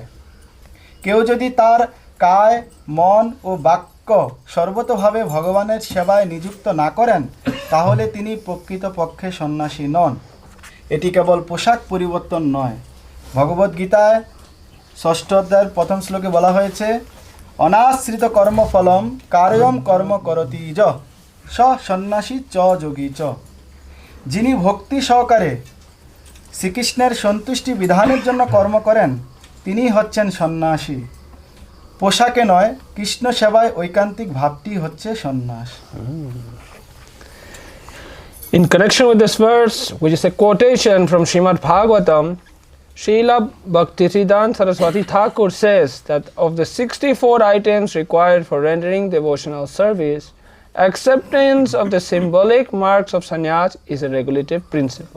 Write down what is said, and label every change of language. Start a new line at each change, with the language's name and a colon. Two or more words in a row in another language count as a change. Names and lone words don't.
Bangla: কেউ যদি তার কায় মন ও বাক্য সর্বতোভাবে ভগবানের সেবায় নিযুক্ত না করেন তাহলে তিনি প্রকৃতপক্ষে সন্ন্যাসী নন। এটি কেবল পোশাক পরিবর্তন নয়। ভগবদ্গীতায় 6ষ্ঠ অধ্যায়ের 1ম শ্লোকে বলা হয়েছে,
Sanskrit: अनाश्रितम् कर्मफलम् कार्यम् कर्म करोति यः स संन्यासी च योगी च।
Bangla: যিনি ভক্তি সহকারে শ্রীকৃষ্ণের সন্তুষ্টি বিধানের জন্য কর্ম করেন তিনি হচ্ছেন সন্ন্যাসী। পোশাকে নয়, কৃষ্ণ সেবায় ঐকান্তিক ভাবটি হচ্ছে সন্ন্যাস।
English: In connection with this verse, which is a quotation from Srimad Bhagavatam, Srila Bhaktisiddhanta Saraswati Thakur says that of the 64 items required for rendering devotional service, acceptance of the symbolic marks of sannyas is a regulative principle.